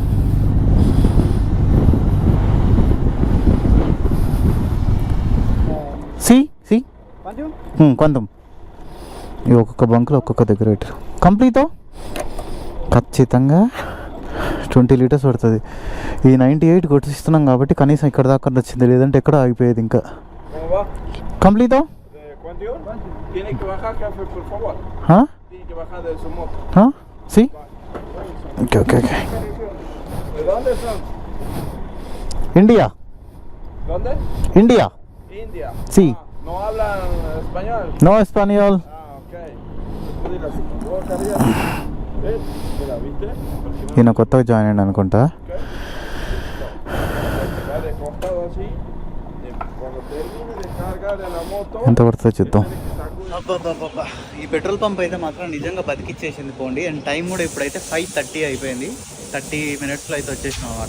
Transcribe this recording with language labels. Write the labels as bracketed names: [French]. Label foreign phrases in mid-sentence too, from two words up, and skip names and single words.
[Telugu] కొంచెం ఇవి ఒక్కొక్క బంకులో ఒక్కొక్క దగ్గర పెట్టారు. కంప్లీతో ఖచ్చితంగా 20 లీటర్స్ పడుతుంది. ఈ 98 కొట్టిస్తున్నాం కాబట్టి కనీసం ఇక్కడ దాకా వచ్చింది, లేదంటే ఎక్కడ ఆగిపోయేది. ఇంకా కంప్లీతో sí. [Spanish] Okay. India. ¿Dónde? India. Sí. ¿No hablan español? No español. Ok. Mira, ¿viste? [Telugu] ఈయన కొత్తగా జాయిన్ అయ్యాడు అనుకుంటా. ఎంత పడుతుందో చూద్దాం. ఈ పెట్రోల్ పంప్ అయితే మాత్రం నిజంగా బతికిచ్చేసింది పోండి. [English] and time [Telugu] కూడా ఇప్పుడైతే 5:30 అయిపోయింది. 30 minutesలో అయితే వచ్చేసినాం అన్నమాట.